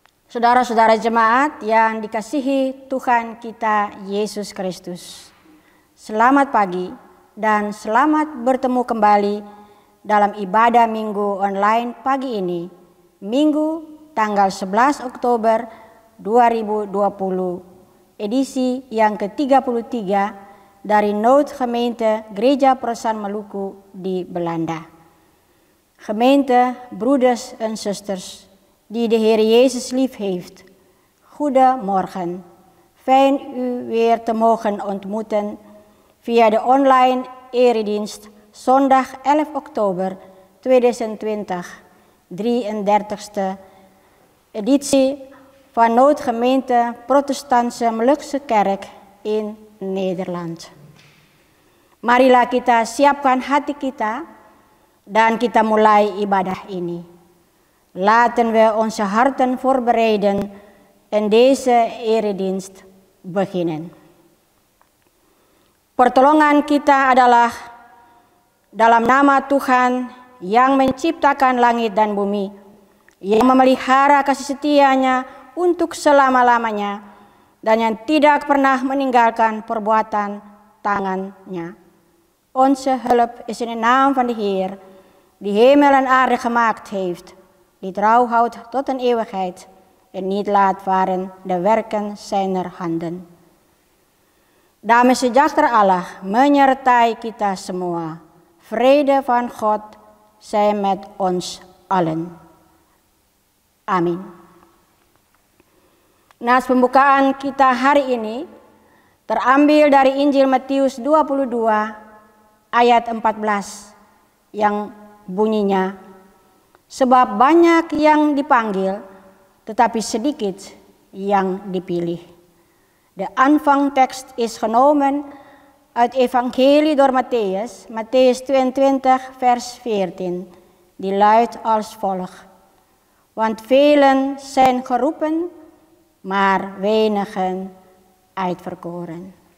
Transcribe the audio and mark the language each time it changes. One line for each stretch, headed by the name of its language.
Indonesian: Saudara-saudara jemaat yang dikasihi Tuhan kita Yesus Kristus, selamat pagi dan selamat bertemu kembali dalam ibadah minggu online pagi ini, Minggu tanggal 11 Oktober 2020, edisi yang ke-33 dari Noodgemeente Gereja Perusahaan Maluku di Belanda.
Dutch: Gemeente, broeders en zusters, die de Heer Jezus lief heeft. Goedemorgen. Fijn u weer te mogen ontmoeten via de online eredienst zondag 11 oktober 2020, 33ste editie van Noodgemeente Protestantse Molukse Kerk in Nederland.
Indonesian: Marilah kita siapkan hati kita dan kita mulai ibadah ini.
Dutch: Laten we onze harten voorbereiden en deze eredienst beginnen.
Indonesian: Pertolongan kita adalah dalam nama Tuhan yang menciptakan langit dan bumi, yang memelihara kasih setianya untuk selama-lamanya, dan yang tidak pernah meninggalkan perbuatan tangannya.
Dutch: Onze hulp is in de naam van de Heer, die hemel en aarde gemaakt heeft, die trouw houdt tot een eeuwigheid en niet laat varen de werken zijner handen.
Indonesian: Damai sejahtera Allah menyertai kita semua.
Dutch: Vrede van God zij met ons allen.
Indonesian: Amin. Nas pembukaan kita hari ini terambil dari Injil Matius 22 ayat 14 yang bunyinya, sebab banyak yang dipanggil, tetapi sedikit yang dipilih.
Dutch: De aanvangtekst is genomen uit Evangelie door Matthäus, Matthäus 22 vers 14. Die luidt als volgt. Want velen zijn geroepen, maar wenigen uitverkoren.